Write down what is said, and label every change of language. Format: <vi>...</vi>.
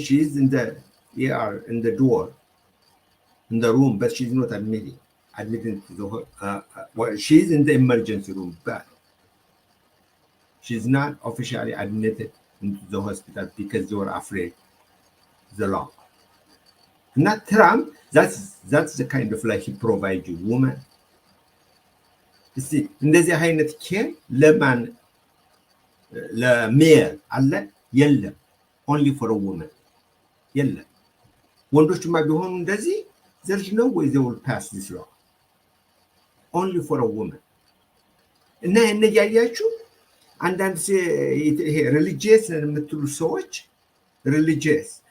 <en>She's in the ER, in the door, in the room, but she's not admitted to the well, she's in the emergency room, but she's not officially admitted into the hospital because they were afraid the law. Not Trump. That's the kind of like he provides you, woman. You see,</en> <am>እንደዚህ አይነት ኬር ለማን ለሜል አለ የለም።</am> <en>Only for a woman.</en> <am>የለም። ወንዶችማ ቢሆኑ እንደዚህ</am> <en>there's no way they will pass this law. Only for a woman.</en> <am>እና እያያችሁ አንዳንድ ይሄ ሪሊጂየስ የምትሉ ሰዎች religious.</am>